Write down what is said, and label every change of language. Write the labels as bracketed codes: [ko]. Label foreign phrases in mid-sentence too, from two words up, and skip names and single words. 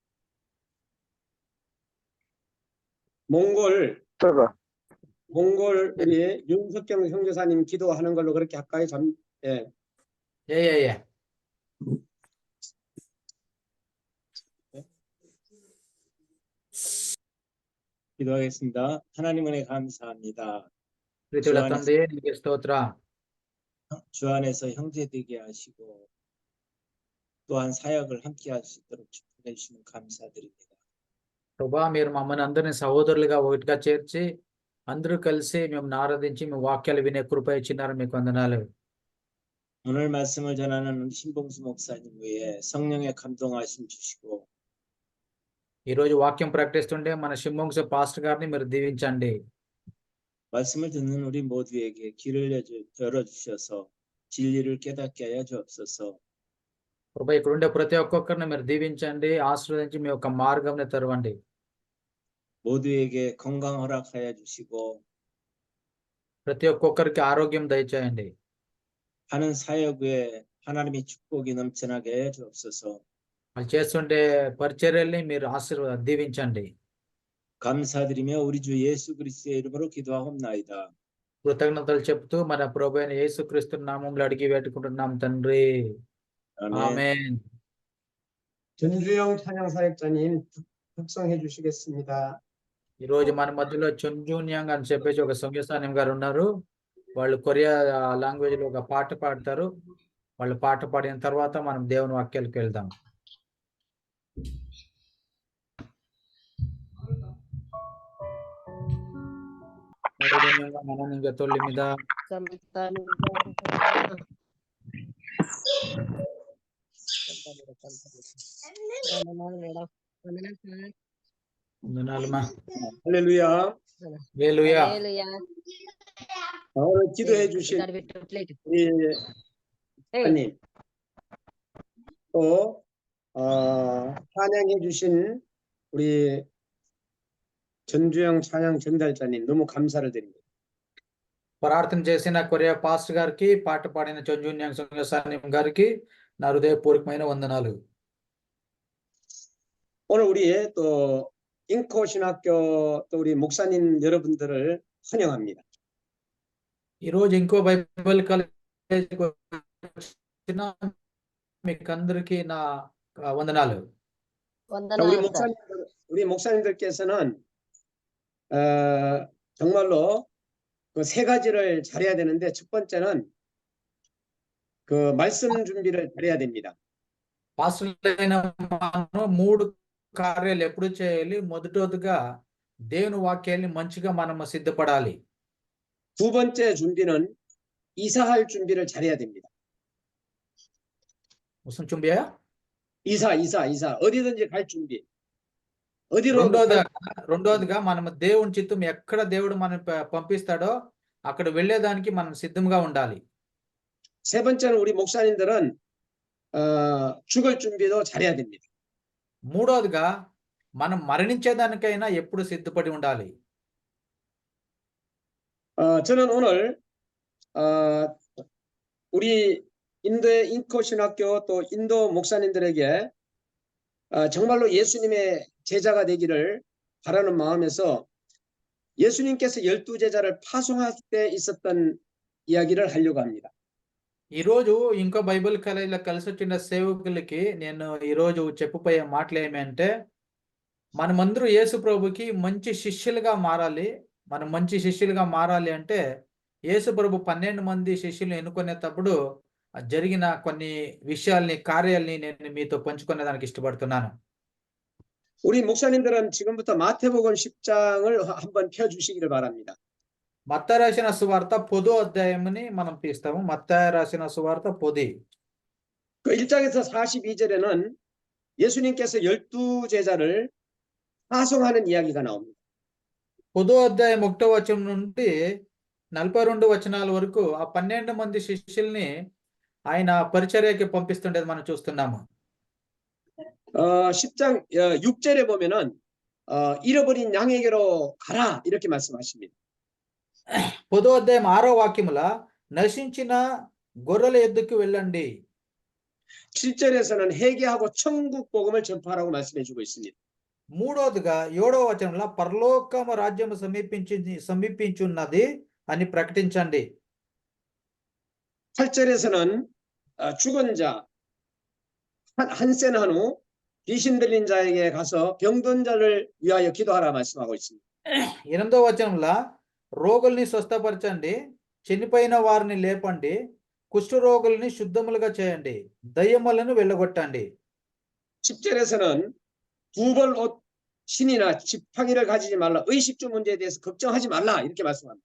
[ko] 몽골 우리 윤석경 형제사님 기도하는 걸로 그렇게 할까요? 예. 예. 기도하겠습니다. 하나님 은혜 감사합니다. [te] ప్రీతుల తండ్రి నీకు స్తోత్ర. [ko] 주 안에서 형제 되게 하시고 또한 사역을 함께 할 수 있도록 축복해 주시면 감사드립니다. [te] ప్రభా మీరు మమ్మల్ని అందరినీ సహోదరులుగా ఒకటిగా చేర్చి అందరూ కలిసి మేము ఆరాధించి మీ వాక్యాలు వినే కృప ఇచ్చినారు మీకు వందనాలు. [ko] 오늘 말씀을 전하는 신봉수 목사님 외에 성령의 감동하심 주시고 [te] ఈ రోజు వాక్యం ప్రకటిస్తుంటే మన షిమ్మంగ్స్ పాస్టర్ గారిని మీరు దీవించండి. [ko] 말씀을 듣는 우리 모두에게 길을 열어주셔서 진리를 깨닫게 하여 주옵소서. [te] ప్రభా ఇక్కడ ఉండే ప్రతి ఒక్కొక్కరిని మీరు దీవించండి, ఆశీర్వదించి మీ యొక్క మార్గంని తెరవండి. [ko] 모두에게 건강 허락하여 주시고 [te] ప్రతి ఒక్కొక్కరికి ఆరోగ్యం దయచేయండి. [ko] 하는 사역 외에 하나님의 축복이 넘쳐나게 하여 주옵소서. [te] వాళ్ళు చేస్తుంటే పరిచర్యల్ని మీరు దీవించండి. [ko] 감사드리며 우리 주 예수 그리스도의 이름으로 기도하옵나이다. [te] కృతజ్ఞతలు చెప్తూ మన ప్రభు అయిన యేసుక్రీస్తు నామములో అడిగి పెట్టుకుంటున్నాం తండ్రి. ఆమేన్. [ko] 전주영 찬양사역자님 묵상해 주시겠습니다. [te] ఈ రోజు మన మధ్యలో చుంజూన్యాంగ్ అని చెప్పేసి ఒక సంగీతానం గారు ఉన్నారు. వాళ్ళు కొరియా లాంగ్వేజ్ లో ఒక పాట పాడతారు. వాళ్ళు పాట పాడిన తర్వాత మనం దేవుని వాక్యాలకు వెళ్దాం. మనం తొలి మీద [ko] 할렐루야. [te] హల్లెలూయా. [ko] 오늘 기도해 주신 우리 하나님 또 찬양해 주신 우리 전주영 찬양 전달자님 너무 감사를 드립니다. [te] ప్రార్థన చేసిన కొరియా పాస్టర్ గారికి, పాట పాడిన చుంజూన్యాంగ్ సంగీతానం గారికి నా హృదయపూర్వకమైన వందనాలు. [ko] 오늘 우리의 또 인코 신학교 또 우리 목사님 여러분들을 환영합니다. [te] ఈ రోజు ఇంకో [en] Bible college [te] మీకు అందరికీ నా వందనాలు. [ko] 우리 목사님들께서는 정말로 그 세 가지를 잘해야 되는데 첫 번째는 그 말씀 준비를 잘해야 됩니다. [te] పాస్టర్లైన మనం 3 కార్యాలు ఎప్పుడు చేయాలి? మొదటగా దేవుని వాక్యాన్ని మంచిగా మనం సిద్ధపడాలి. [ko] 두 번째 준비는 이사할 준비를 잘해야 됩니다. 무슨 준비야? 이사 어디든지 갈 준비. 어디로 [te] రెండోదిగా మనం దేవుని చిత్తం ఎక్కడ దేవుడు మనం పంపిస్తాడో అక్కడ వెళ్ళేదానికి మనం సిద్ధంగా ఉండాలి. [ko] 세 번째는 우리 목사님들은 죽을 준비도 잘해야 됩니다. [te] మూడోదిగా మనం మరణించేదానికైనా ఎప్పుడు సిద్ధపడి ఉండాలి. [ko] 저는 오늘 우리 인도의 인코 신학교 또 인도 목사님들에게 정말로 예수님의 제자가 되기를 바라는 마음에서 예수님께서 12제자를 파송할 때 있었던 이야기를 하려고 합니다. [te] ఈరోజు ఇంకా బైబిల్ ఇలా కలిసి వచ్చిన సేవకులకి నేను ఈరోజు చెప్పబోయే మాటలు ఏమంటే మనమందరూ యేసు ప్రభుకి మంచి శిష్యులుగా మారాలి. మనం మంచి శిష్యులుగా మారాలి అంటే యేసు ప్రభు 12 మంది శిష్యులను ఎన్నుకునేటప్పుడు జరిగిన కొన్ని విషయాల్ని కార్యాల్ని నేను మీతో పంచుకునేదానికి ఇష్టపడుతున్నాను. [ko] 우리 목사님들은 지금부터 마태복음 10장을 한번 펴주시기를 바랍니다. [te] మత్తయి రాసిన సువార్త 10వ అధ్యాయంని మనం తీస్తాము. మత్తయి రాసిన సువార్త 10. [ko] 그 1장에서 42절에는 예수님께서 12제자를 파송하는 이야기가 나옵니다. [te] 10వ అధ్యాయం 1వ వచనం నుండి 42 వచనాల వరకు ఆ 12 మంది శిష్యుల్ని ఆయన పరిచర్యకి పంపిస్తుండేది మనం చూస్తున్నాము. [ko] 10장 6절에 보면은 잃어버린 양에게로 가라 이렇게 말씀하십니다. [te] 10వ అధ్యాయం 6వ వాక్యముల నశించిన గొర్రెల యొద్దకు వెళ్ళండి. [ko] 7절에서는 회개하고 천국 복음을 전파하라고 말씀해 주고 있습니다. [te] మూడవదిగా 7వ వచనంలో పరలోకము రాజ్యము సమీపించున్నది అని ప్రకటించండి. [ko] 8절에서는 죽은 자 한센 한후 귀신 들린 자에게 가서 병든 자를 위하여 기도하라 말씀하고 있습니다. [te] 8వ వచనంలో రోగుల్ని స్వస్థపరచండి, చనిపోయిన వారిని లేపండి, కుష్ఠరోగుల్ని శుద్ధములుగా చేయండి, దయ్యములను వెళ్ళగొట్టండి. [ko] 10절에서는 두벌 옷 신이나 지팡이를 가지지 말라, 의식주 문제에 대해서 걱정하지 말라 이렇게 말씀합니다.